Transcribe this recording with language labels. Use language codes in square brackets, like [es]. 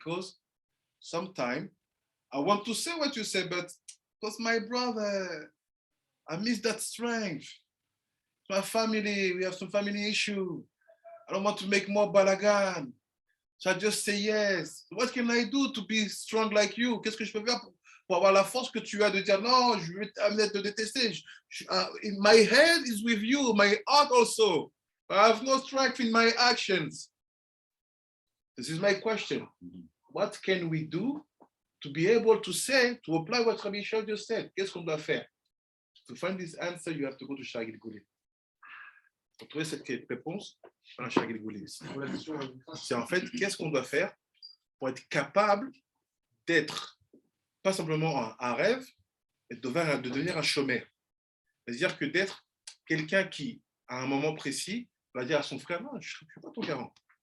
[en] Because sometimes I want to say what you say, but because my brother, I miss that strength. My family, we have some family issue. I don't want to make more balagan. So I just say yes. What can I do to be strong like you? [fr] Qu'est-ce que je peux faire pour avoir la force que tu as de dire non, je vais t'amener te détester. [en] My head is with you, my heart also. I have no strength in my actions. This is my question. What can we do to be able to say, to apply what Rabbi Shaul just said? [fr] Qu'est-ce qu'on doit faire? [en] To find this answer, you have to go to Shara Gilgulim. [fr] Pour trouver cette réponse, dans Shara Gilgulim. C'est en fait, qu'est-ce qu'on doit faire pour être capable d'être pas simplement un rêve, mais de devenir un Shomer. C'est-à-dire que d'être quelqu'un qui, à un moment précis, va dire à son frère, non, je ne suis pas ton garant.